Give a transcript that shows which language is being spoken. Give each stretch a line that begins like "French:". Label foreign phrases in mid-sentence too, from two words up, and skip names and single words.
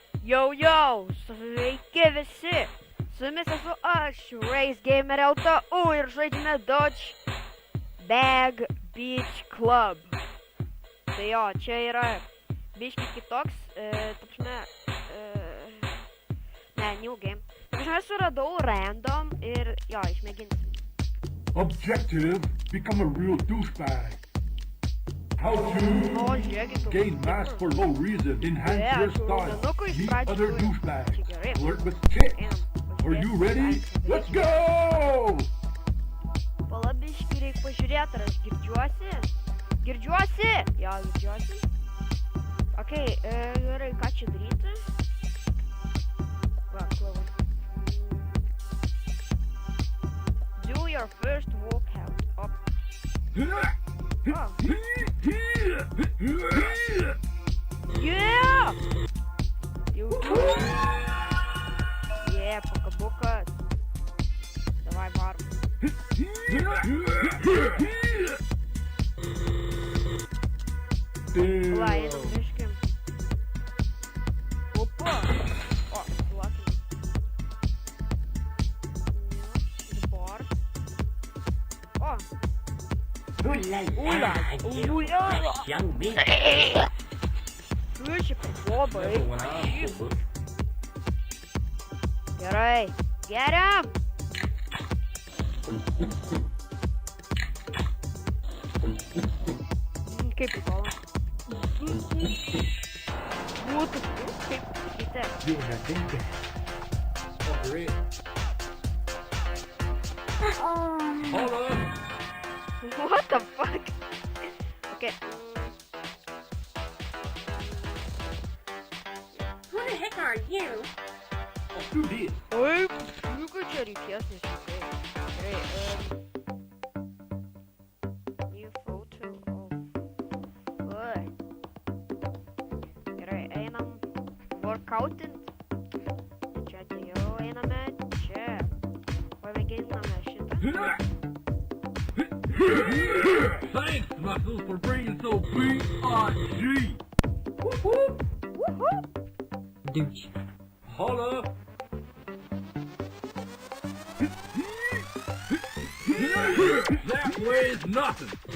Lithuanian: Jau, sveiki visi! Su jumis esu aš, Race Gamer LTU ir žaidžiame Dodge Bag Beach Club. Tai jo, čia yra biški kitoks,
English: new game.
Lithuanian: Aš suradau random ir jo, išmėginsim.
English: Objective, become a real douchebag. How to gain mass for no reason, enhance your style, meet other douchebags, flirt with chicks. Are you ready? Let's go!
Lithuanian: Palabiškai reikia pažiūrėti, ar aš girdžiuosi. Girdžiuosi? Jo, girdžiuosi. Okei, gerai, ką čia daryti? Va, klausau.
English: Do your first walkout. Up. Oh. Yeah! You do. Yeah,
Russian: пока-бока. Давай, бар. Ла, едем пешком. Опа! О, ладно. Бар. О! Ула! Слышь, попробуй. Герой!
English: Get him!
Lithuanian: Kaip įkolo. Būtų, kaip sakyti.
English: Hold on. What the fuck? Okay. Who the heck are you? Let's do this.
Lithuanian: Oi, ką čia reikės, nesakai. Gerai,
English: new photo of...
Lithuanian: Oi. Gerai, einam workoutint. Čia atėjau, einame čia. Pamėginame šitą.
English: Thanks, Muscles, for bringing so B.I.G. Woohoo! Douche. Holla. That weighs nothing.